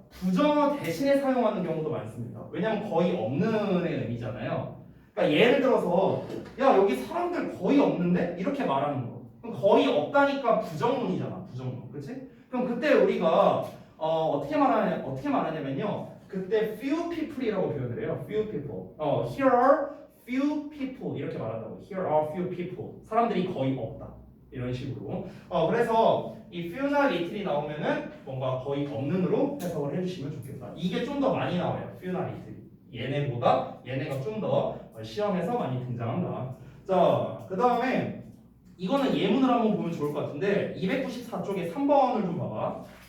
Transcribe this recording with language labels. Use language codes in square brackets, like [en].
[ko] 부정어 대신에 사용하는 경우도 많습니다. 왜냐면 거의 없는의 의미잖아요. 그러니까 예를 들어서 야 여기 사람들 거의 없는데? 이렇게 말하는 거. 그럼 거의 없다니까 부정문이잖아. 부정문. 그렇지? 그럼 그때 우리가 어떻게 말하냐면요. 그때 few people이라고 표현을 해요. [en] few people. Here are few people [ko] 이렇게 말한다고. [en] Here are few people. [ko] 사람들이 거의 없다. 이런 식으로. 그래서 이 few나 little이 나오면은 뭔가 거의 없는으로 해석을 해주시면 좋겠다. 이게 좀 더 많이 나와요. few나 little. 얘네보다 얘네가 좀 더 시험에서 많이 등장한다. 자, 그 다음에 이거는 예문을 한번 보면 좋을 것 같은데 294쪽에 3번을 좀 봐봐.